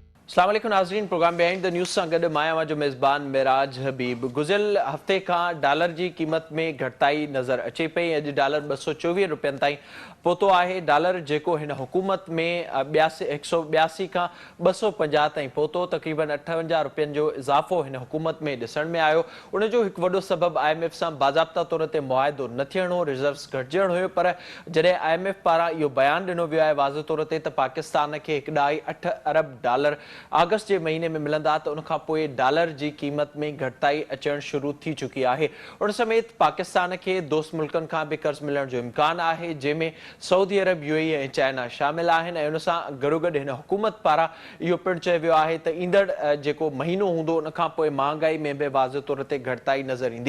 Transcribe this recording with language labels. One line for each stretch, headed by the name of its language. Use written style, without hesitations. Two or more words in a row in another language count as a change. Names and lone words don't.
Sindhi: अस्सलाम वालेकुम नाज़रीन, प्रोग्राम बिहाइंड द न्यूज़ सां गॾु मां जो मेज़बान मिराज हबीब। गुज़िरियल हफ़्ते खां डॉलर जी क़ीमत में घटिताई नज़र अचे पई। अॼु डॉलर 224 रुपयनि ताईं पहुतो आहे। डॉलर जेको हिन हुकूमत में 182 खां 250 ताईं पहुतो, तक़रीबन 58 रुपयनि जो इज़ाफ़ो हिन हुकूमत में ॾिसण में आयो। उन जो हिकु वॾो सबबु IMF सां बाज़ाब्ता तौर ते मुआहिदो न थियण हो, रिज़र्व्स घटिजण हुयो। पर जॾहिं IMF पारां इहो बयानु ॾिनो वियो आहे वाज़ तौर ते त पाकिस्तान खे 1.8 अरब डॉलर अगस्त के महीने में मिलंदा, त उन खां पोइ डॉलर जी क़ीमत में घटिताई अचण शुरू थी चुकी आहे। उन समेत पाकिस्तान के दोस्त मुल्कनि खां बि कर्ज़ मिलण जो इम्कान आहे, जंहिंमें सऊदी अरब, UAE ऐं चाइना शामिल आहिनि। ऐं उन सां गॾोगॾु हिन हुकूमत पारां इहो पिणु चयो वियो आहे त ईंदड़ जेको महीनो हूंदो उन खां पोइ महांगाई में बि वाज़ तौर ते घटिताई नज़र ईंदी।